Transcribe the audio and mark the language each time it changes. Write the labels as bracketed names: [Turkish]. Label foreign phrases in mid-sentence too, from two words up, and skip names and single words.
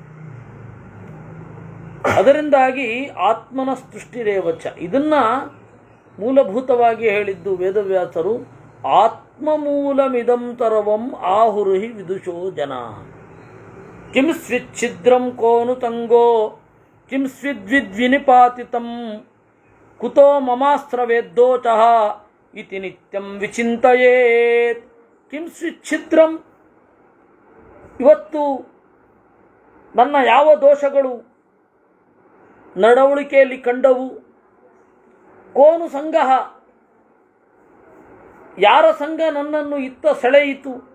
[Kannada] ಅದರಿಂದಾಗಿ ಆತ್ಮನ ಸೃಷ್ಟಿರೇವಚ, ಇದನ್ನ ಮೂಲಭೂತವಾಗಿ ಹೇಳಿದ್ದು ವೇದವ್ಯಾಸರು. [Sanskrit] ಆತ್ಮಮೂಲಮಿದಂ ಸರ್ವಂ ಆಹುರುಹಿ ವಿದುಷೋ ಜನ. ಕಿಂ ಸ್ವಿಚ್ಛಿದ್ರಂ ಕೋನು ತಂಗೋ ಕಿಂ ಸ್ವಿದ್ವಿದ್ವಿನಿಪಾತಿತಂ ಕುತೋ ಮಮಾಸ್ತ್ರವೇದ್ದೋಚಃ ಇತಿ ನಿತ್ಯಂ ವಿಚಿಂತಯೇತ್. ಕಿಂ ಸ್ವಿಚ್ಛಿದ್ರಂ, [Kannada] ಇವತ್ತು ನನ್ನ ಯಾವ ದೋಷಗಳು ನಡವಳಿಕೆಯಲ್ಲಿ ಕಂಡವು? [Sanskrit] ಕೋನು ಸಂಗಃ, [Kannada] ಯಾರ ಸಂಘ ನನ್ನನ್ನು ಇತ್ತ ಸೆಳೆಯಿತು?